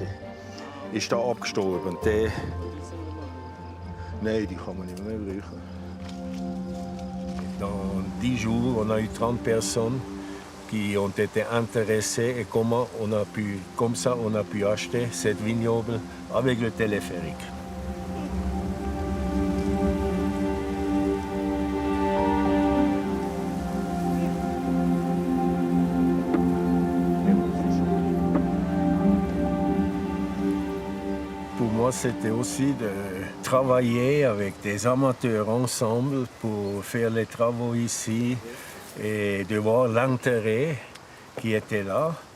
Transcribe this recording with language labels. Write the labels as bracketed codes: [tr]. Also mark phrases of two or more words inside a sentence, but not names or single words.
[de] Ist da abgestorben. Und der... Nein, die kann man nicht mehr brauchen. [fr] Dans 10 jours, on a eu 30 personnes qui ont été intéressées et comme ça on a pu acheter cette vignoble avec le téléphérique. Pour moi, c'était aussi de travailler avec des amateurs ensemble pour faire les travaux ici et de voir l'intérêt qui était là.